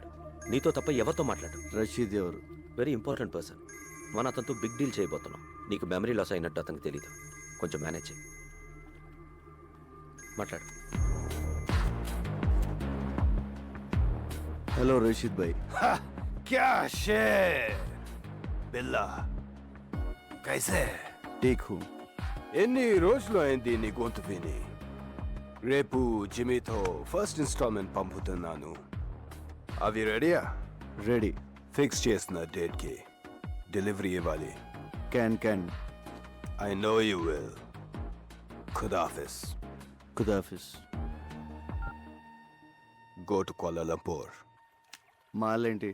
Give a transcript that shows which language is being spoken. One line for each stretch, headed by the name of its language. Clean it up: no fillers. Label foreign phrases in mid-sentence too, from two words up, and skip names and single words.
Telugu: నీతో తప్ప ఎవరితో మాట్లాడు. రషీద్ ఎవరు?
English: very important person.
Telugu: మన అతనితో
English: big deal
Telugu: చేయబోతున్నాం. నీకు
English: memory loss
Telugu: అయినట్టు అతనికి తెలీదు. కొంచెం మేనేజ్ చేయి. మాట్లాడు. హలో రషీద్ భాయ్.
Hindi: क्या शेर बिल्ला कैसे ठीक हूँ.
Telugu: ఎన్ని రోజులు అయింది నీ గొంతు విని? రేపు జిమీతో
English: first installment
Telugu: పంపుతున్నాను. అవి రెడీయా? రెడీ. ఫిక్స్ చేసిన డేట్కి డెలివరీ ఇవ్వాలి. క్యాన్
English: I know you will.
Telugu: ఖుదాఫిస్. ఖుదాఫిస్.
English: go to Kuala Lumpur.
Telugu: మాలేంటి?